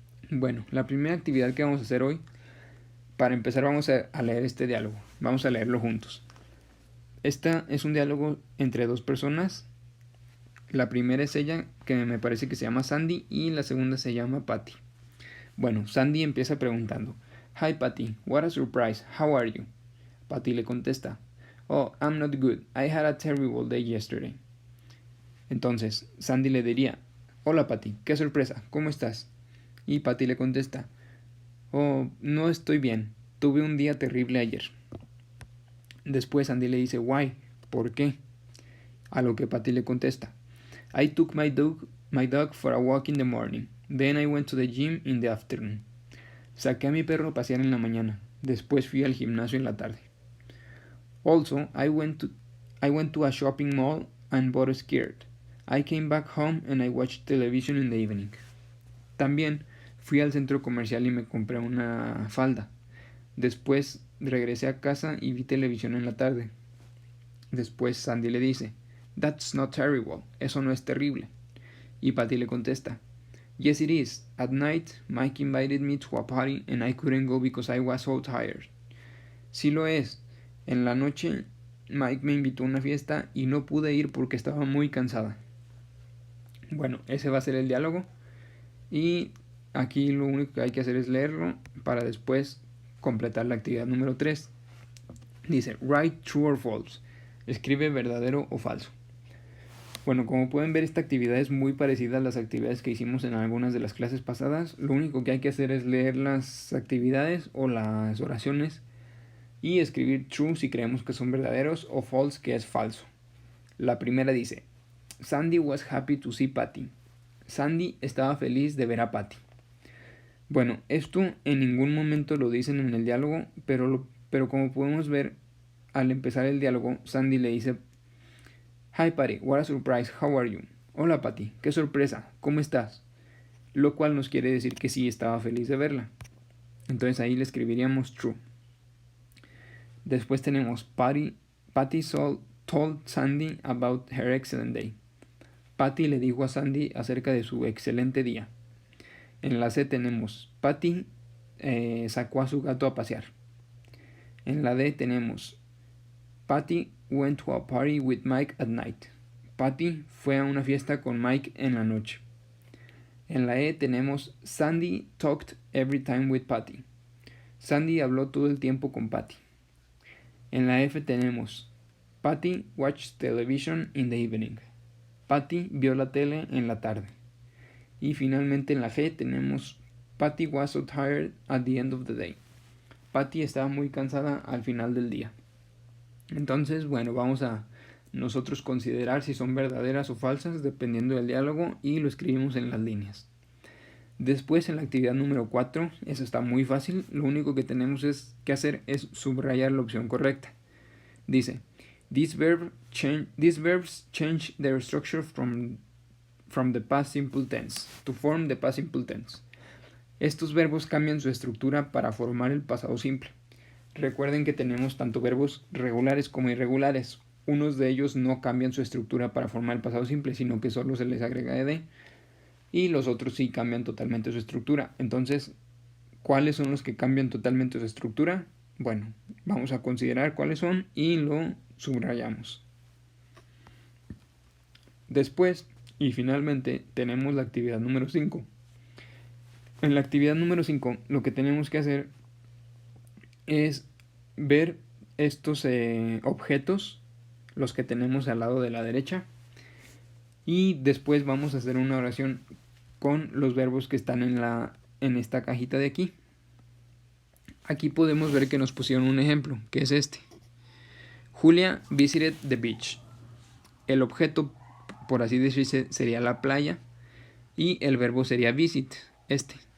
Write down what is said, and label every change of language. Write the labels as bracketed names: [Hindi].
[Spanish] Bueno, la primera actividad que vamos a hacer hoy, para empezar vamos a leer este diálogo. Vamos a leerlo juntos. Esta es un diálogo entre dos personas. La primera es ella, que me parece que se llama Sandy, y la segunda se llama Patty. Bueno, Sandy empieza preguntando: [English] Hi Patty, what a surprise, how are you? [Spanish] Patty le contesta: [English] Oh, I'm not good, I had a terrible day yesterday. [Spanish] Entonces, Sandy le diría: Hola Patty, qué sorpresa, ¿cómo estás? Y Patty le contesta: Oh, no estoy bien, tuve un día terrible ayer. Después Sandy le dice: [English] Why? [Spanish] ¿Por qué? A lo que Patty le contesta: [English] I took my dog for a walk in the morning. Then I went to the gym in the afternoon. [Spanish] Saqué a mi perro a pasear en la mañana. Después fui al gimnasio en la tarde. [English] Also, I went to a shopping mall and bought a skirt. I came back home and I watched television in the evening. [Spanish] También fui al centro comercial y me compré una falda. Después regresé a casa y vi televisión en la tarde. Después Sandy le dice, [English] That's not terrible. [Spanish] Eso no es terrible. Y Patty le contesta, [English] Yes it is. At night, Mike invited me to a party and I couldn't go because I was so tired. [Spanish] Sí lo es. En la noche, Mike me invitó a una fiesta y no pude ir porque estaba muy cansada. Bueno, ese va a ser el diálogo. Y aquí lo único que hay que hacer es leerlo para después completar la actividad número 3. Dice, [English] write true or false. [Spanish] Escribe verdadero o falso. Bueno, como pueden ver, esta actividad es muy parecida a las actividades que hicimos en algunas de las clases pasadas. Lo único que hay que hacer es leer las actividades o las oraciones y escribir true si creemos que son verdaderos o false que es falso. La primera dice, [English] Sandy was happy to see Patty. [Spanish] Sandy estaba feliz de ver a Patty. Bueno, esto en ningún momento lo dicen en el diálogo, pero como podemos ver, al empezar el diálogo, Sandy le dice, [English] Hi Patty, what a surprise, how are you? [Spanish] Hola Patty, qué sorpresa, ¿cómo estás? Lo cual nos quiere decir que sí estaba feliz de verla. Entonces ahí le escribiríamos true. Después tenemos [English] Patty told Sandy about her excellent day. [Spanish] Patty le dijo a Sandy acerca de su excelente día. En la C tenemos Patty sacó a su gato a pasear. En la D tenemos [English] Patty went to a party with Mike at night. [Spanish] Patty fue a una fiesta con Mike en la noche. En la E tenemos [English] Sandy talked every time with Patty. [Spanish] Sandy habló todo el tiempo con Patty. En la F tenemos [English] Patty watched television in the evening. [Spanish] Patty vio la tele en la tarde. Y finalmente en la G tenemos [English] Patty was so tired at the end of the day. [Spanish] Patty estaba muy cansada al final del día. Entonces, bueno, vamos a nosotros considerar si son verdaderas o falsas dependiendo del diálogo y lo escribimos en las líneas. Después en la actividad número 4, eso está muy fácil, lo único que tenemos que hacer es subrayar la opción correcta. Dice, [English] these verbs change their structure from the past simple tense to form the past simple tense. [Spanish] Estos verbos cambian su estructura para formar el pasado simple. Recuerden que tenemos tanto verbos regulares como irregulares. Unos de ellos no cambian su estructura para formar el pasado simple, sino que solo se les agrega ed. Y los otros sí cambian totalmente su estructura. Entonces, ¿cuáles son los que cambian totalmente su estructura? Bueno, vamos a considerar cuáles son y lo subrayamos. Después, y finalmente, tenemos la actividad número 5. En la actividad número 5, lo que tenemos que hacer es ver estos objetos, los que tenemos al lado de la derecha, y después vamos a hacer una oración con los verbos que están en esta cajita de aquí. Aquí podemos ver que nos pusieron un ejemplo, que es este. [English] Julia visited the beach. [Spanish] El objeto, por así decirse, sería la playa y el verbo sería visit, este.